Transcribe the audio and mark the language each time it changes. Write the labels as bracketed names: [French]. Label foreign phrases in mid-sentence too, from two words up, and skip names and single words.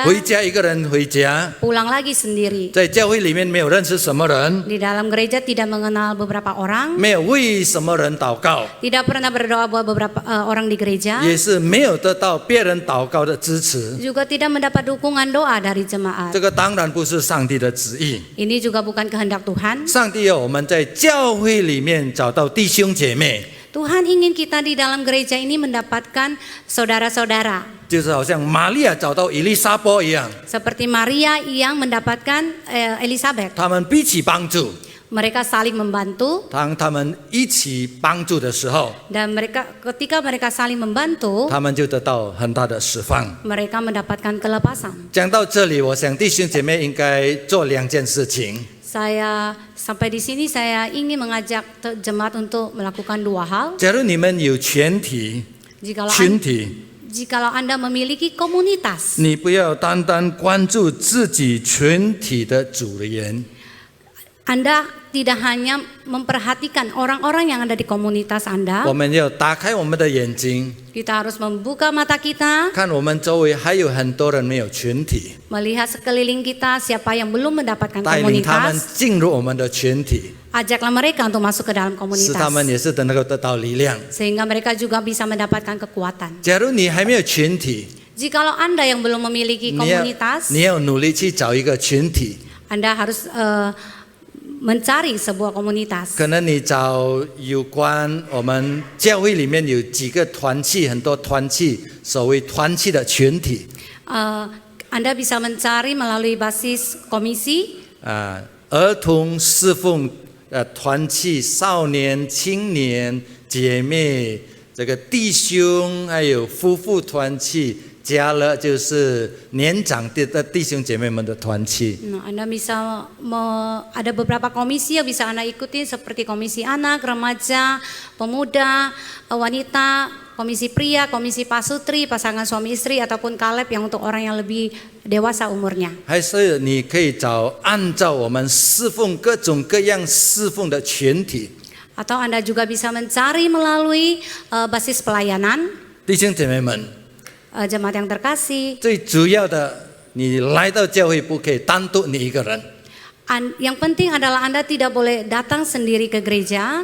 [Chinese] 回家一个人回家， [Indonesian] pulang lagi sendiri. [Chinese] 在教会里面没有认识什么人， [Indonesian] Di dalam gereja tidak mengenal beberapa orang, [Chinese] 没有为什么人祷告， [Indonesian] tidak pernah berdoa buat beberapa orang di gereja, [Chinese] 也是没有得到别人祷告的支持。 [Indonesian] juga tidak mendapat dukungan doa dari jemaat. [Chinese] 这个当然不是上帝的旨意。 [Indonesian] Ini juga bukan kehendak Tuhan. [Chinese] 上帝要我们在教会里面找到弟兄姐妹， [Indonesian] Tuhan ingin kita di dalam gereja ini mendapatkan saudara-saudara. [Chinese] 就是好像玛利亚找到以利沙伯一样， [Indonesian] Seperti Maria yang mendapatkan Elizabeth. [Chinese] 他们彼此帮助。 [Indonesian] Mereka saling membantu [Chinese] 当他们一起帮助的时候， [Indonesian] dan ketika mereka saling membantu, [Chinese] 他们就得到很大的释放。 [Indonesian] mereka mendapatkan kelepasan. [Chinese] 讲到这里，我想弟兄姐妹应该做2件事情。 [Indonesian] Saya sampai di sini saya ingin mengajak jemaat untuk melakukan 2 hal. [Chinese] 假如你们有群体， [Indonesian] Jikalau Anda memiliki komunitas, [Chinese] 你不要单单关注自己群体的组员， [Indonesian] Anda tidak hanya memperhatikan orang-orang yang ada di komunitas [Chinese] 我 [Indonesian] Anda. [Chinese] 们要打开我们的眼睛， [Indonesian] Kita harus membuka mata kita, [Chinese] 看我们周围还有很多人没有群体， [Indonesian] melihat sekeliling kita siapa yang belum mendapatkan [Chinese] 带领他们 [Indonesian] komunitas. [Chinese] 进入我们的群体， [Indonesian] Ajaklah mereka untuk masuk ke dalam [Chinese] 使他们 [Indonesian] komunitas, [Chinese] 也是能够得到力量。 [Indonesian] sehingga mereka juga bisa mendapatkan kekuatan. [Chinese] 假如你还没有群体， [Indonesian] Jikalau Anda yang belum memiliki [Chinese] 你要 [Indonesian] komunitas, [Chinese] 你要努力去找一个群体。 [Indonesian] Anda harus mencari sebuah komunitas. [Chinese] 可能你找有关我们教会里面有几个团契，很多团契，所谓团契的群体。 [Indonesian] Anda bisa mencari melalui basis komisi, [Chinese] 儿童侍奉团契、少年、青年、姐妹，这个弟兄，还有夫妇团契，加了就是年长的弟兄姐妹们的团契。 [Indonesian] Anda bisa ada beberapa komisi yang bisa Anda ikuti seperti komisi anak, remaja, pemuda, wanita, komisi pria, komisi pasutri, pasangan suami istri ataupun kaleb yang untuk orang yang lebih dewasa umurnya. [Chinese] 还是你可以找按照我们侍奉各种各样侍奉的群体。 [Indonesian] Atau Anda juga bisa mencari melalui basis pelayanan. [Chinese] 弟兄姐妹们， [Indonesian] Jemaat yang terkasih, [Chinese] 最主要的，你来到教会不可以单独你一个人， [Indonesian] yang penting adalah Anda tidak boleh datang sendiri ke gereja,